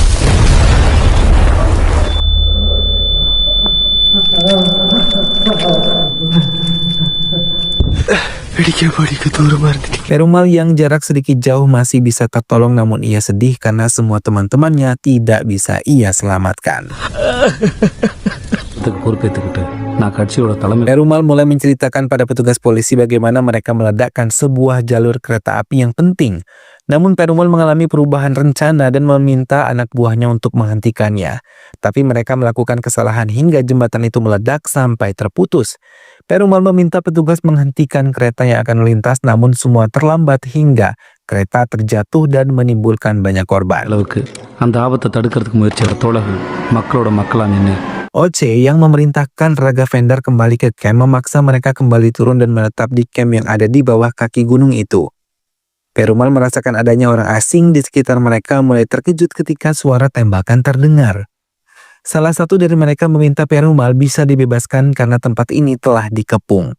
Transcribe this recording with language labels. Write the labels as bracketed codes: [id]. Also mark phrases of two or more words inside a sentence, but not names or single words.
[id] Perumal yang jarak sedikit jauh masih bisa tertolong, namun ia sedih karena semua teman-temannya tidak bisa ia selamatkan. [ta] பொறுப்பேற்றுக்கிட்டு நான் கட்சியோட தலைமை [id] Perumal mulai menceritakan pada petugas polisi bagaimana mereka meledakkan sebuah jalur kereta api yang penting. Namun Perumal mengalami perubahan rencana dan meminta anak buahnya untuk menghentikannya. Tapi mereka melakukan kesalahan hingga jembatan itu meledak sampai terputus. Perumal meminta petugas menghentikan kereta yang akan melintas, namun semua terlambat hingga kereta terjatuh dan menimbulkan banyak korban. [ta] அளவுக்கு அந்த ஆபத்தை தடுக்கிறதுக்கு முயற்சி எடுத்த தோழர்கள் மக்களோட மக்களா நின்று [id] Oce yang memerintahkan Raga Vendar kembali ke camp memaksa mereka kembali turun dan menetap di camp yang ada di bawah kaki gunung itu. Perumal merasakan adanya orang asing di sekitar mereka mulai terkejut ketika suara tembakan terdengar. Salah satu dari mereka meminta Perumal bisa dibebaskan karena tempat ini telah dikepung.